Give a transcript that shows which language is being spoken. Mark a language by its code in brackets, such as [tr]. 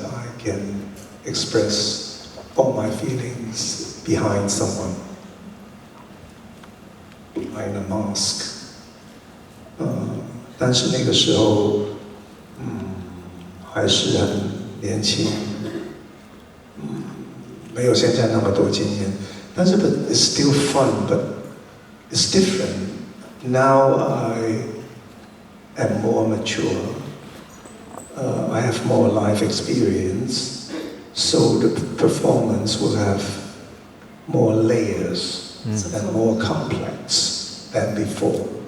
[en] I can express all my feelings behind someone, behind a mask. [zh] 但是那个时候，还是很年轻。没有现在那么多经验，但是 [en] but it's still fun, but it's different. Now I am more mature. I have more life experience, so the performance will have more layers and more complex than before.